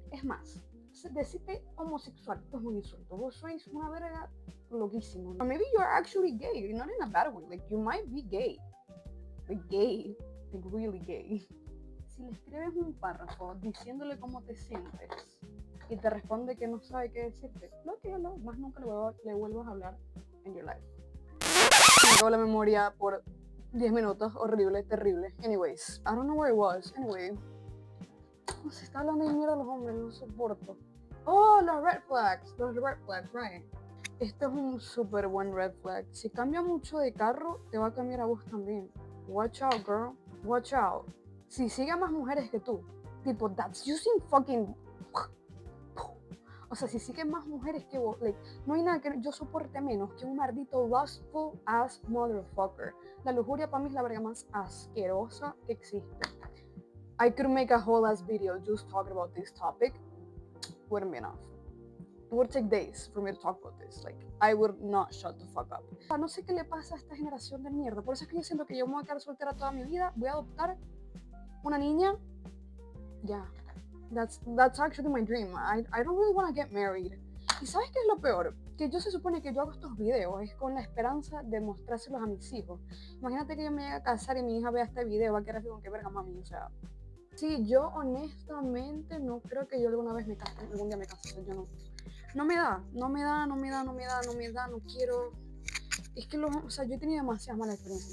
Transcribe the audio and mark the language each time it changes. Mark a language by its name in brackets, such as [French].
[Spanish] Es más, decirte homosexual es un insulto. Vos sois una verga loquísimo. [English] Or maybe you're actually gay, not in a bad way. Like, you might be gay. Like, gay. Like, really gay. [Spanish] Si le escribes un párrafo diciéndole cómo te sientes y te responde que no sabe qué decirte, bloquealo, más nunca le vuelvas a hablar en [English] your life. [Spanish] Me acabó la memoria por 10 minutos, horrible, terrible. [English] Anyways, I don't know where it was. [Spanish] Anyway, se está hablando de mierda de los hombres, no soporto. Oh, los red flags, right. Este es un súper buen red flag. Si cambia mucho de carro, te va a cambiar a vos también. [English] Watch out, girl. Watch out. [Spanish] Si sigue a más mujeres que tú, tipo, [English] that's using fucking... [Spanish] O sea, si sigue más mujeres que vos, like, no hay nada que yo soporte menos que un maldito [English] lustful ass motherfucker. [Spanish] La lujuria para mí es la verga más asquerosa que existe. [English] I could make a whole ass video just talking about this topic. Wouldn't be enough. It would take days for me to talk about this. Like, I would not shut the fuck up. [Spanish] No sé qué le pasa a esta generación de mierda. Por eso es que yo siento que yo me voy a quedar soltera toda mi vida. Voy a adoptar una niña. Ya. [English] That's actually my dream. I don't really want to get married. [Spanish] ¿Y sabes qué es lo peor? Que yo se supone que yo hago estos videos es con la esperanza de mostrárselos a mis hijos. Imagínate que yo me llegue a casar y mi hija vea este video, va a quedar así con qué verga mami, o sea... Sí, yo honestamente no creo que yo alguna vez me case, algún día me case, yo no. No me da, no quiero... Es que o sea, yo he tenido demasiadas malas experiencias.